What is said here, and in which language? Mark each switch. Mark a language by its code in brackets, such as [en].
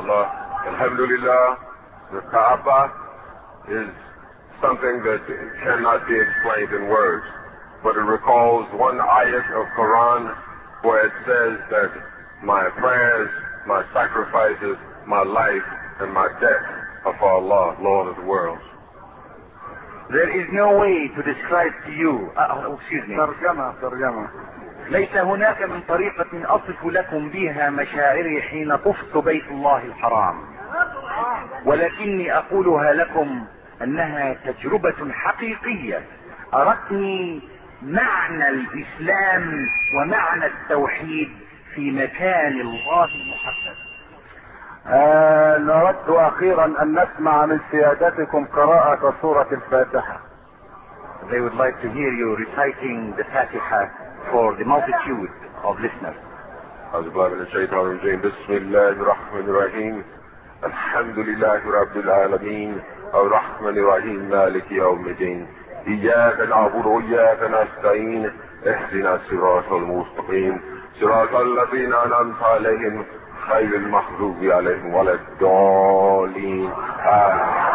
[en] Allah, alhamdulillah, the Kaaba is something that cannot be explained in words, but it recalls one ayat of Quran where it says that my prayers, my sacrifices, my life and my death are for Allah, Lord of the worlds. There is no way to describe to you. [ar] ترجمة ترجمة. ليس هناك من طريقة من أصف لكم بها مشاعري حين طفت بيت الله الحرام. ولكني أقولها لكم أنها تجربة حقيقية أرتني معنى الإسلام ومعنى التوحيد في مكان الله المحدد. نرد أخيرا أن نسمع من سيادتكم قراءة سورة الفاتحة. [en] They would like to hear you reciting the Fatiha for the multitude of listeners. [ar] أعوذ بالله من الشيطان الرجيم. بسم الله الرحمن الرحيم. الحمد لله رب العالمين الرحمن الرحيم مالك يوم الدين إياك نعبد وإياك نستعين اهدنا الصراط المستقيم صراط الذين أنعمت عليهم غير المغضوب عليهم ولا الضالين آمين.